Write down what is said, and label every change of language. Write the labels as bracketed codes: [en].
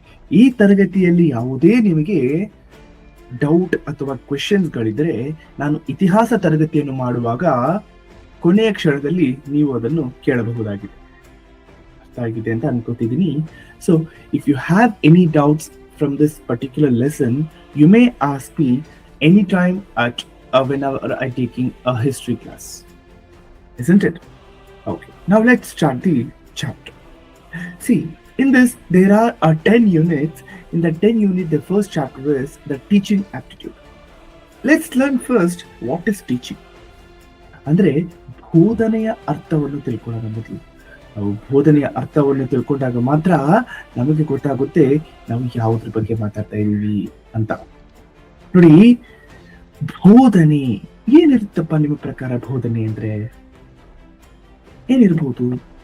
[kn] ಈ ತರಗತಿಯಲ್ಲಿ ಯಾವುದೇ ನಿಮಗೆ ಡೌಟ್ ಅಥವಾ ಕ್ವೆಶನ್ಸ್ಗಳಿದ್ರೆ ನಾನು ಇತಿಹಾಸ ತರಗತಿಯನ್ನು ಮಾಡುವಾಗ ಕೊನೆಯ ಕ್ಷಣದಲ್ಲಿ ನೀವು ಅದನ್ನು ಕೇಳಬಹುದಾಗಿದೆ. ಅರ್ಥ ಆಗಿದೆ ಅಂತ ಅನ್ಕೋತಿದ್ದೀನಿ. [en] So if you have any doubts from this particular lesson, you may ask me any time at whenever I taking a history class, isn't it? Okay, now let's start the chapter. See, in this there are 10 units. In the 10 unit, the first chapter is the teaching aptitude. Let's learn first what is teaching. [kn] ಅಂದ್ರೆ ಬೋಧನೆಯ ಅರ್ಥವನ್ನು ತಿಳ್ಕೊಳ್ಳೋಣ. ಮೊದಲು ನಾವು ಬೋಧನೆಯ ಅರ್ಥವನ್ನು ತಿಳ್ಕೊಂಡಾಗ ಮಾತ್ರ ನಮಗೆ ಗೊತ್ತಾಗುತ್ತೆ ನಾವು ಯಾವುದ್ರ ಬಗ್ಗೆ ಮಾತಾಡ್ತಾ ಇದೀವಿ ಅಂತ. ನೋಡಿ, ಬೋಧನೆ ಏನಿರುತ್ತಪ್ಪ ನಿಮ್ಮ ಪ್ರಕಾರ? ಬೋಧನೆ ಅಂದ್ರೆ ಏನಿರ್ಬೋದು?